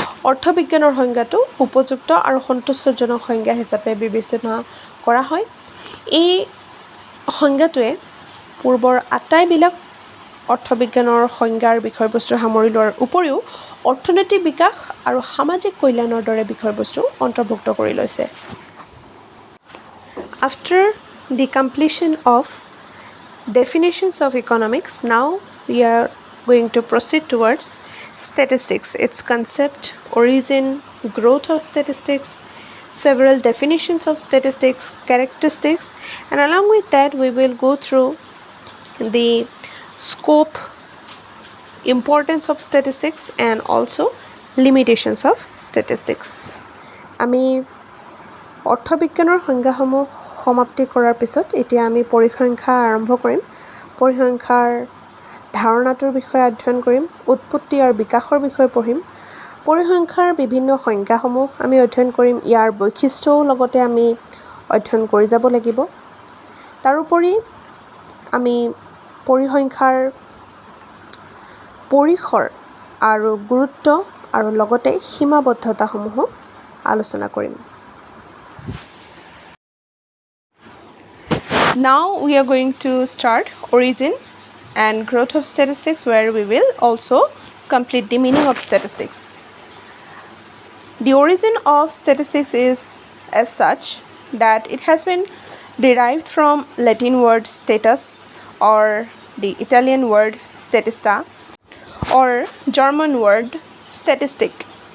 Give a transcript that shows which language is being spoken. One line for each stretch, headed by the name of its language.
Assamese: অৰ্থবিজ্ঞানৰ সংজ্ঞাটো উপযুক্ত আৰু সন্তুষ্টজনক সংজ্ঞা হিচাপে বিবেচনা কৰা হয় এই সংজ্ঞাটোৱে পূৰ্বৰ আটাইবিলাক অৰ্থবিজ্ঞানৰ সংজ্ঞাৰ বিষয়বস্তু সামৰি লোৱাৰ উপৰিও অৰ্থনৈতিক বিকাশ আৰু সামাজিক কল্যাণৰ দৰে বিষয়বস্তু অন্তৰ্ভুক্ত কৰি লৈছে
English: After the completion of definitions of economics, now we are going to proceed towards statistics, its concept, origin, growth of statistics, several definitions of statistics, characteristics, and along with that we will go through the scope, importance of statistics, and also limitations of statistics.
Assamese: আমি অৰ্থবিজ্ঞানৰ সংজ্ঞাসমূহ সমাপ্তি কৰাৰ পিছত এতিয়া আমি পৰিসংখ্যা আৰম্ভ কৰিম। পৰিসংখ্যাৰ ধাৰণাটোৰ বিষয়ে অধ্যয়ন কৰিম, উৎপত্তি আৰু বিকাশৰ বিষয়ে পঢ়িম। পৰিসংখ্যাৰ বিভিন্ন সংজ্ঞাসমূহ আমি অধ্যয়ন কৰিম, ইয়াৰ বৈশিষ্ট্যও লগতে আমি অধ্যয়ন কৰি যাব লাগিব। তাৰোপৰি আমি পৰিসংখ্যাৰ পৰিসৰ আৰু গুৰুত্ব আৰু লগতে সীমাবদ্ধতাসমূহো আলোচনা কৰিম।
English: Now we are going to start origin and growth of statistics, where we will also complete the meaning of statistics. The origin of statistics is as such that it has been derived from Latin word status or the Italian word statista or German word statistic.